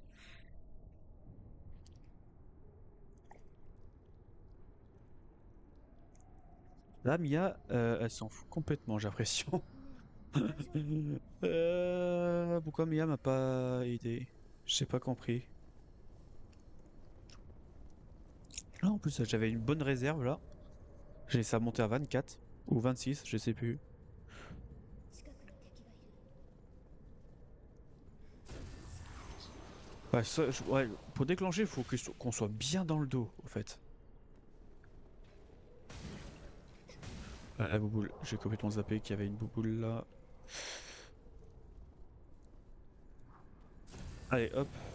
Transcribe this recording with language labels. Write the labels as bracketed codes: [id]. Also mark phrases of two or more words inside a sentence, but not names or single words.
[fr] Là, Mia, elle s'en fout complètement, j'ai l'impression. [ja] ねえ大丈夫？ [fr] Pourquoi Mia m'a pas aidé? J'ai pas compris. Là, en plus, j'avais une bonne réserve là. J'ai laissé ça monter à 24 ou 26, je sais plus. [ja] 近くに敵がいる。 [fr] Ouais, ouais, pour déclencher, il faut qu'on soit bien dans le dos, au fait. La bouboule, j'ai complètement zappé qu'il y avait une bouboule là. Allez, hop.